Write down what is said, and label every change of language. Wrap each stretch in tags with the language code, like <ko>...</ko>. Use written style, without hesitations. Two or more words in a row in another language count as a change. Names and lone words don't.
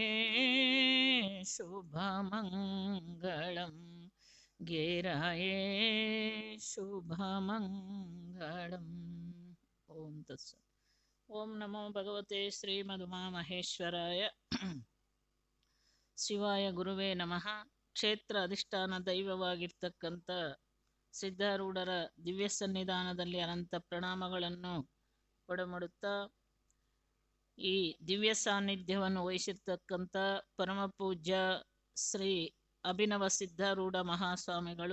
<sa>शुभमङ्गलं गिरये शुभमङ्गलम् ॐ तत्सत् ओं नमो भगवते श्रीमदुमामहेश्वराय ಶಿವಾಯ ಗುರುವೇ ನಮಃ.</sa> <kn>ಕ್ಷೇತ್ರ ಅಧಿಷ್ಠಾನ ದೈವವಾಗಿರ್ತಕ್ಕಂಥ ಸಿದ್ಧಾರೂಢರ ದಿವ್ಯ ಸನ್ನಿಧಾನದಲ್ಲಿ ಅನಂತ ಪ್ರಣಾಮಗಳನ್ನು ಒಡಮಾಡುತ್ತಾ ಈ ದಿವ್ಯ ಸಾನ್ನಿಧ್ಯವನ್ನು ವಹಿಸಿರ್ತಕ್ಕಂಥ ಪರಮ ಪೂಜ್ಯ ಶ್ರೀ ಅಭಿನವ ಸಿದ್ಧಾರೂಢ ಮಹಾಸ್ವಾಮಿಗಳು,</kn>